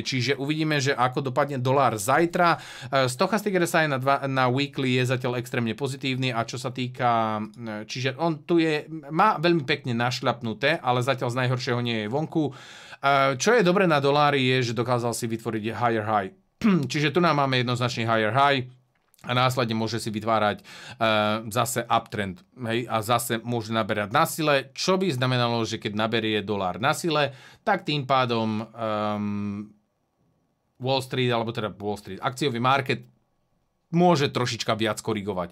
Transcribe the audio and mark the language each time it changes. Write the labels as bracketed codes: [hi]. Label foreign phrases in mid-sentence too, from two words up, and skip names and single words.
[sk] Čiže uvidíme, že ako dopadne dolár zajtra. Stochastic RSI na weekly je zatiaľ extrémne pozitívny a čo sa týka, čiže on tu má veľmi pekne našľapnuté, ale zatiaľ z najhoršieho nie je vonku. Čo je dobre na dolári je, že dokázal si vytvoriť [en] higher high. [sk] Čiže tu nám máme jednoznačný [en] higher high [sk] a následne môže si vytvárať zase uptrend. Hej, a zase môže naberať na sile, čo by znamenalo, že keď naberie dolár na sile, tak tým pádom Wall Street, alebo teda Wall Street, akciový market môže trošička viac korigovať.